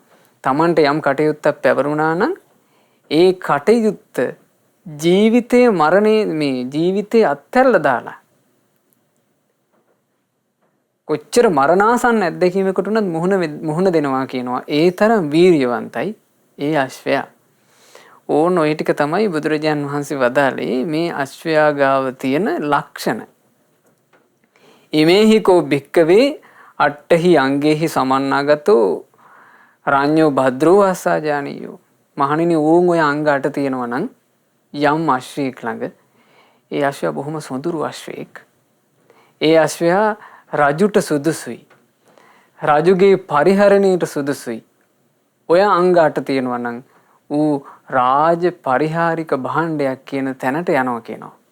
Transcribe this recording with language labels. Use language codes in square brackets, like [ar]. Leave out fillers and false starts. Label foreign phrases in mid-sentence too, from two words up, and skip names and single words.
[si] තමන්ට යම් කටයුත්තක් පැවරුණා නම් ඒ කටයුත්ත ජීවිතයේ මරණේ මේ ජීවිතේ අත්හැරලා දාලා කොච්චර මරණාසන්න අත්දැකීමකට උනත් මුහුණ දෙනවා කියනවා. ඒ තරම් වීරියවන්තයි ඒ අශ්වයා. ඕන ඔය ටික තමයි බුදුරජාන් වහන්සේ වදාළේ මේ අශ්වයා ගාව තියෙන ලක්ෂණ. [pi] ඉමේහි කෝ භික්කවේ අට්ඨහි අංගේහි සමන්නාගතෝ රාඤ්ඤෝ භද්‍රෝ අස්සාජානියෝ. [si] මහණෙනි ඕන් ඔය අංග 8 තියෙනවා නම් යම් අශ්වයෙක් ළඟ ඒ අශ්වයා බොහොම සොඳුරු අශ්වයෙක්. ඒ අශ්වයා රජුට සුදුසුයි. රජුගේ පරිහරණයට සුදුසුයි. ඔය අංග 8 තියෙනවා නම් ඌ රාජ පරිහාරික භාණ්ඩයක් කියන තැනට යනවා කියනවා.